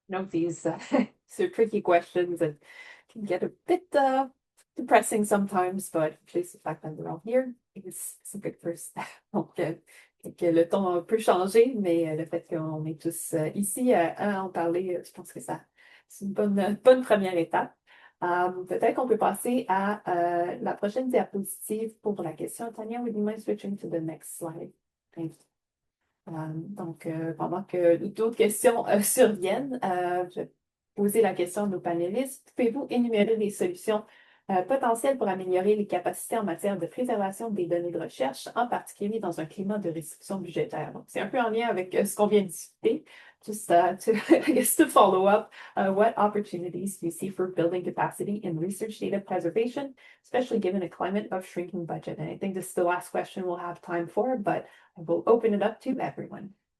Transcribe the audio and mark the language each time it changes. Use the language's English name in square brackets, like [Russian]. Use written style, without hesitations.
[English] These are tricky questions and can get a bit depressing sometimes, but at least the fact that we're all here is a good first step. [French] Donc, que le ton peut changer, mais le fait qu'on est tous ici à en parler, je pense que c'est une bonne première étape. Peut-être qu'on peut passer à la prochaine diapositive pour la question. [English] Tanya, would you mind switching to the next slide? Thank you. [French] Donc, pendant que d'autres questions surviennent, je vais poser la question à nos panélistes. Pouvez-vous énumérer des solutions potentielles pour améliorer les capacités en matière de préservation des données de recherche, en particulier dans un climat de restriction budgétaire? Donc, c'est un peu en lien avec ce qu'on vient de discuter. [English] Just to follow up, what opportunities do you see for building capacity in research data preservation, especially given a climate of shrinking budget? And I think this is the last question we'll have time for, but I will open it up to everyone.